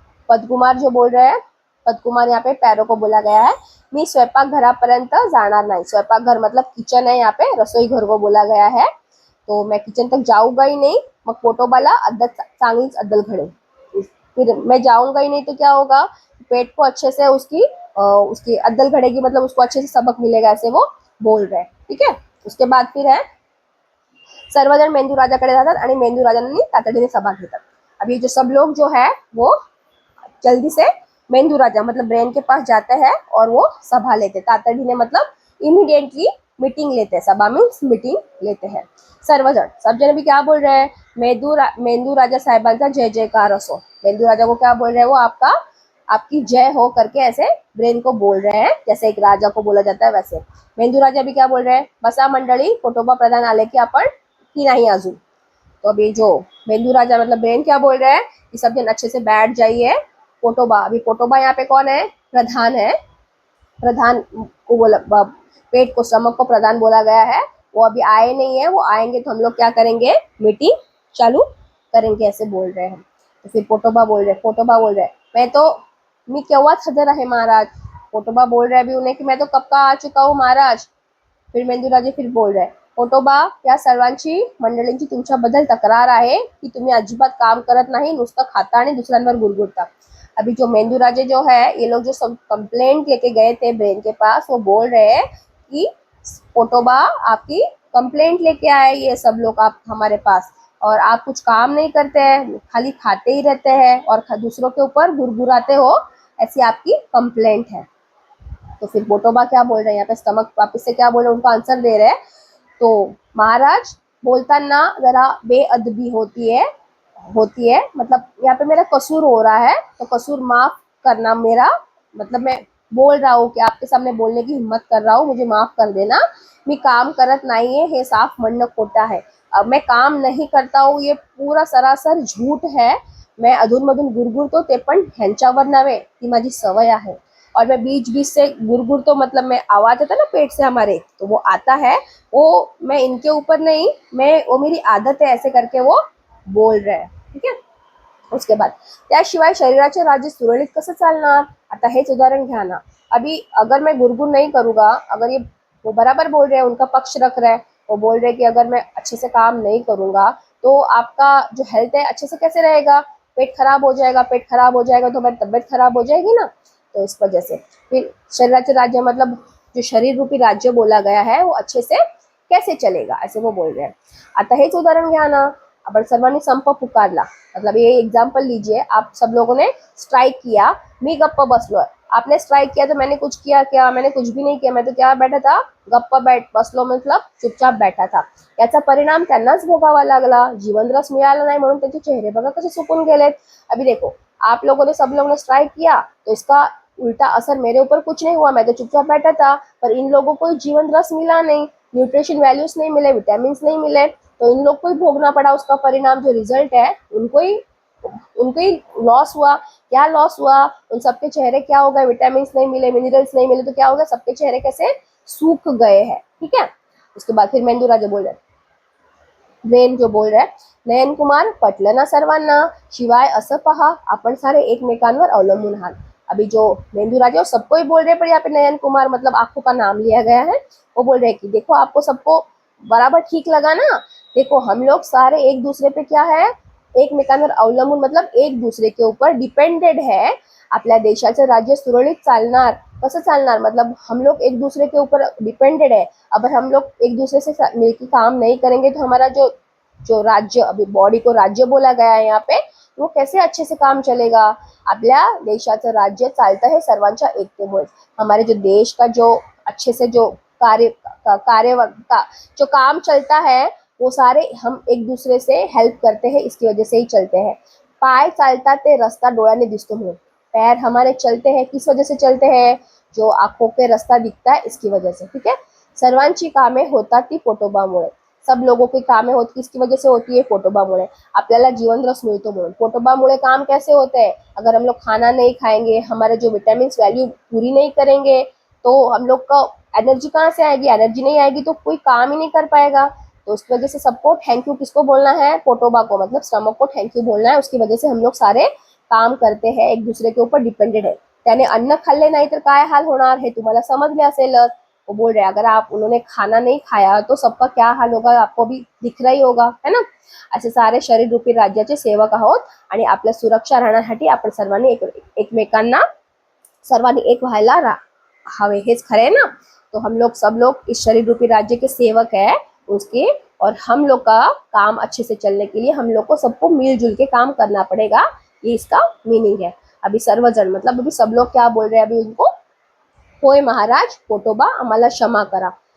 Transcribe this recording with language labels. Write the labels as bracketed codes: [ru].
[hi] पदकुमार जो बोल रहे हैं, पदकुमार यहाँ पे पैरों को बोला गया है, [mr] मी स्वयंपाक घरापर्यंत जाणार नाही, [hi] स्वयंपाक घर मतलब किचन है, यहाँ पे रसोई घर को बोला गया है, तो मैं किचन तक जाऊंगा ही नहीं। [mr] मग पोटोबाला चांगलीच अद्दल घडेल, [hi] फिर मैं जाऊंगा ही नहीं तो क्या होगा, पेट को अच्छे से उसकी अद्दल घड़ेगी, मतलब उसको अच्छे से सबक मिलेगा, ऐसे वो बोल रहे हैं। ठीक है, उसके बाद फिर है, [mr] सर्वजण मेंदू राजाकडे जातात आणि मेंदू राजांनी तातडीने सभा घेतात। [hi] अब ये जो सब लोग जो है वो जल्दी से मेंदू राजा मतलब ब्रेन के पास जाते हैं और वो सभा लेते, तातडीने मतलब इमीडिएटली मीटिंग लेते हैं, सभा मीन्स मीटिंग लेते हैं। सर्वजण, सब जन भी क्या बोल रहे हैं, [mr] मेंदू राजा साहेबांचा जय जयकार असो। [hi] मेंदू राजा को क्या बोल रहे हैं, वो आपकी जय हो करके ऐसे ब्रेन को बोल रहे हैं, जैसे एक राजा को बोला जाता है वैसे। मेंदू राजा भी क्या बोल रहे हैं, [mr] बसा मंडळी, पोटोबा प्रधान आले की आपण की नहीं अजून। [hi] तो अभी जो मेंदू राजा मतलब ब्रेन क्या बोल रहे हैं कि सब जन अच्छे से बैठ जाइए। पोटोबा, अभी पोटोबा यहाँ पे कौन है, प्रधान है, प्रधान को बोला, पेट को, स्टमक को प्रधान बोला गया है, वो अभी आए नहीं है, वो आएंगे तो हम लोग क्या करेंगे, मीटिंग चालू करेंगे, ऐसे बोल रहे हैं। तो फिर पोटोबा बोल रहे मैं तो, [mr] मी केव्हाच हजर आहे महाराज। [hi] पोटोबा बोल रहे अभी उन्हें कि मैं तो कब का आ चुका हूँ महाराज। फिर मेंदूराजे फिर बोल रहे, [mr] पोटोबा, या सर्वांची मंडळींची तुमच्याबद्दल तक्रार आहे की तुम्ही अजिबात काम करत नाही, नुसतं खाता आणि दुसऱ्यांवर गुरगुरता। [hi] अभी जो मेंदूराजे जो है, ये लोग जो सब कंप्लेंट लेके गए थे ब्रेन के पास, वो बोल रहे हैं कि पोटोबा आपकी कंप्लेंट लेके आए ये सब लोग आप हमारे पास, और आप कुछ काम नहीं करते हैं, खाली खाते ही रहते हैं और दूसरों के ऊपर गुरगुराते हो, ऐसी आपकी कंप्लेंट है। तो फिर पोटोबा क्या बोल रहे हैं, यहाँ पे स्टमक वापस से क्या बोल रहे हैं, उनको आंसर दे रहे हैं। तो महाराज, [mr] बोलताना जरा बेअदबी [hi] होती है, मतलब यहाँ पे मेरा कसूर हो रहा है, तो कसूर माफ करना मेरा, मतलब मैं बोल रहा हूँ कि आपके सामने बोलने की हिम्मत कर रहा हूँ, मुझे माफ कर देना। [mr] मी काम करत नाहीये हे साफ म्हणणं खोटा है। [hi] अब मैं काम नहीं करता हूँ ये पूरा सरासर झूठ है, [mr] मैं अधूनमधून गुरगुरतो, ते पण ह्यांच्यावर नव्हे, ती माझी सवय आहे, [hi] और मैं बीच बीच से गुरगुर, तो मतलब मैं आवाज आता है ना पेट से हमारे, तो वो आता है, वो मैं इनके ऊपर नहीं, मैं वो मेरी आदत है ऐसे करके वो बोल रहे हैं, [mr] ठीक आहे. [hi] उसके बाद [mr] त्याशिवाय शरीराचे राज्य सुरळीत कसं चालणार. आता हेच उदाहरण घ्या ना. [hi] अभी अगर मैं गुरगुर नहीं करूंगा, अगर ये वो बराबर बोल रहे हैं, उनका पक्ष रख रहे हैं, वो बोल रहे हैं कि अगर मैं अच्छे से काम नहीं करूंगा तो आपका जो हेल्थ है अच्छे से कैसे रहेगा, पेट खराब हो जाएगा, पेट खराब हो जाएगा तो मेरी तबीयत खराब हो जाएगी ना. तो इस वजह से फिर शरीराचे राज्य मतलब जो शरीर रूपी राज्य बोला गया है वो अच्छे से कैसे चलेगा, ऐसे वो बोल रहे हैं. [mr] आता हेच उदाहरण घ्या ना. आपण सर्वांनी संप पुकारला, [hi] मतलब ये एग्जाम्पल लीजिए, आप सब लोगों ने स्ट्राइक किया, [mr] मी गप्प बसलो. [hi] आपने स्ट्राइक किया तो मैंने कुछ किया क्या, मैंने कुछ भी नहीं किया, मैं तो क्या बैठा था, गप्प बैठ बसलो मतलब चुपचाप बैठा था. [mr] याचा परिणाम त्यांनाच भोगावा लागला. जीवनरस मिळाला नाही म्हणून त्यांचे चेहरे बघा कसे सुकून गेलेत. [hi] अभी देखो, आप लोगों ने सब लोगों ने स्ट्राइक किया तो इसका उल्टा असर मेरे ऊपर कुछ नहीं हुआ, मैं तो चुपचाप बैठा था. पर इन लोगों को जीवन रस मिला नहीं, न्यूट्रिशन वैल्यूज नहीं मिले, विटामिन नहीं मिले, तो इन लोग को ही भोगना पड़ा उसका परिणाम. जो रिजल्ट है उनको ही लॉस हुआ. क्या लॉस हुआ, उन सबके चेहरे क्या हो गए, विटामिन नहीं मिले, मिनरल्स नहीं मिले, तो क्या हो गया, सबके चेहरे कैसे सूख गए हैं. ठीक है. उसके बाद फिर मेंदू राजा बोल रहे, ब्रेन जो बोल रहा है, [mr] नयन कुमार पटलं ना सर्वांना, शिवाय असं पहा आपण सारे एकमेकांवर अवलंबून आहात. [hi] अभी जो मेंदू राजा सबको ही बोल रहे हैं, पर यहाँ पे नयन कुमार मतलब आंखों का नाम लिया गया है. वो बोल रहे हैं कि देखो आपको सबको बराबर ठीक लगा ना, देखो हम लोग सारे एक दूसरे पे क्या है, [mr] एकमेकांवर अवलंबून [hi] मतलब एक दूसरे के ऊपर डिपेंडेड है. [mr] आपल्या देशाचं राज्य सुरळीत चालणार, कसं चालणार, [hi] मतलब हम लोग एक दूसरे के ऊपर डिपेंडेड है. अगर हम लोग एक दूसरे से मिलकर काम नहीं करेंगे तो हमारा जो जो राज्य, अभी बॉडी को राज्य बोला गया है यहाँ पे, वो कैसे अच्छे से काम चलेगा. [mr] आपल्या देशाचं राज्य चालतं है सर्वांच्या एकतेमुळे. [hi] हमारे जो देश का जो अच्छे से जो कार्य कार्य का जो काम चलता है वो सारे हम एक दूसरे से हेल्प करते हैं, इसकी वजह से ही चलते हैं. [mr] पाय चालतात ते रस्ता डोळ्याने दिसतो म्हणून. [hi] पैर हमारे चलते हैं, किस वजह से चलते हैं, जो आंखों के रास्ता दिखता है इसकी वजह से. ठीक है. [mr] सर्वांची कामे होतात ती पोटोबामुळे. [hi] सब लोगों की कामें होती किसकी वजह से होती है, पोटोबामुळे. [mr] आपल्याला जीवन रस मिळतो म्हणून. [hi] पोटोबामुळे काम कैसे होते हैं, अगर हम लोग खाना नहीं खाएंगे, हमारे जो विटामिन वैल्यू पूरी नहीं करेंगे तो हम लोग का एनर्जी कहाँ से आएगी, एनर्जी नहीं आएगी तो कोई काम ही नहीं कर पाएगा. तो उसकी वजह से सबको थैंक यू किसको बोलना है, पोटोबा को, मतलब स्टमक को थैंक यू बोलना है. उसकी वजह से हम लोग सारे काम करते हैं, एक दूसरे के ऊपर डिपेंडेड है. [mr] त्याने अन्न खाल्ले नाही तर काय हाल होणार हे तुम्हाला समजले असेलच. [hi] वो बोल रहे हैं अगर आप उन्होंने खाना नहीं खाया तो सबका क्या हाल होगा आपको भी दिख रहा ही होगा, है ना. [mr] असे सारे शरीर रूपी राज्याचे सेवक आहोत आणि आपल्या सुरक्षा राहण्यासाठी आपण सर्वांनी एकमेकांना सर्वांनी एक व्हायला हवे, हेच खरे है ना. [hi] तो हम लोग सब लोग इस शरीर रूपी राज्य के सेवक है उसके, और हम लोग का काम अच्छे से चलने के लिए हम लोग को सबको मिलजुल के काम करना पड़ेगा, ये इसका मीनिंग है. अभी सर्वजन मतलब अभी सब लोग क्या बोल रहे हैं, अभी उनको, [mr] होय महाराज पोटोबा आम्हाला क्षमा करा.